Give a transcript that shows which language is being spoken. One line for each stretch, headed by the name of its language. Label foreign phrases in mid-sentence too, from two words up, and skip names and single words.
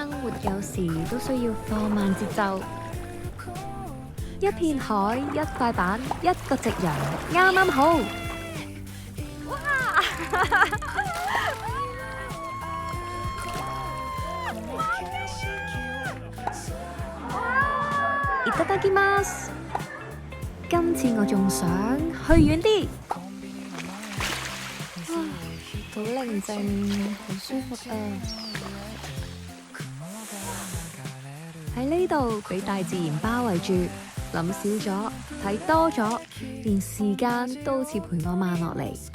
Cantonese: 有時都需要放慢節奏。一片海，一塊板，一個夕陽，啱啱好。
Japanese: 哇！ いただきます。
Cantonese: 今次我仲想去遠啲。好寧靜，好舒服啊！喺呢度俾大自然包圍住，諗少咗，睇多咗，連時間都好似陪我慢落嚟。